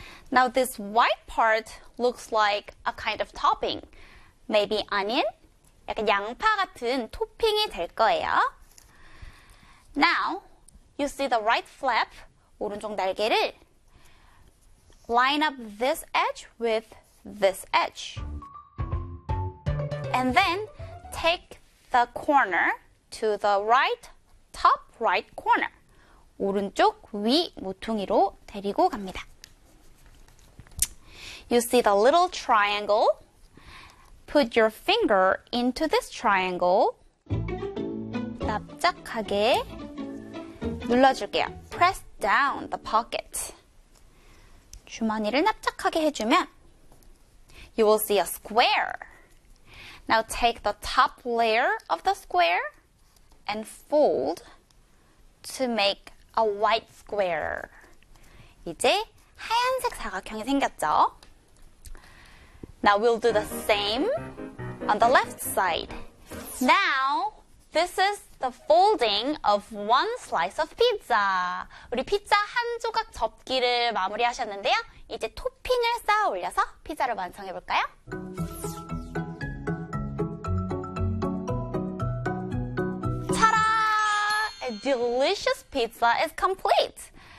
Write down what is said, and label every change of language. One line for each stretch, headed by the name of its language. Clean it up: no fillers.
English: Now, this white part looks like a kind of topping. Maybe onion?
Korean: 약간 양파 같은 토핑이 될 거예요.
English: Now, you see the right flap,
Korean: 오른쪽 날개를.
English: Line up this edge with this edge. And then, take the corner to the right, top right corner.
Korean: 오른쪽 위 모퉁이로 데리고 갑니다.
English: You see the little triangle? Put your finger into this triangle.
Korean: 납작하게 눌러줄게요.
English: Press down the pocket.
Korean: 주머니를 납작하게 해주면
English: You will see a square. Now take the top layer of the square and fold to make a white square.
Korean: 이제 하얀색 사각형이 생겼죠?
English: Now we'll do the same on the left side. Now, this is the folding of one slice of pizza.
Korean: 우리 피자 한 조각 접기를 마무리하셨는데요. 이제 토핑을 쌓아 올려서 피자를 완성해 볼까요?
English: Ta-da! A delicious pizza is complete.